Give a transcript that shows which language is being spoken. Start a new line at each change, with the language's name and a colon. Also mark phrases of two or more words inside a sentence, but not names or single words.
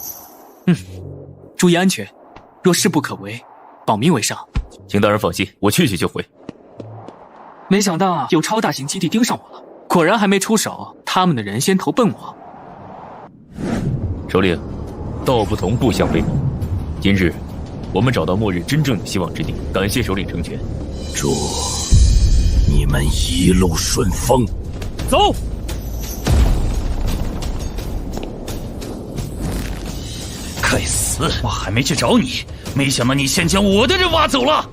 Chinese: 注意安全，若事不可为，保命为上。请大人放心，我去就回。没想到有超大型基地盯上我了，果然还没出手，他们的人先投奔我。首领，道不同不相为谋。今日我们找到末日真正的希望之地，感謝首領成全。祝你們一路順風。走。該死！我還沒去找你，沒想到你先將我的人挖走了。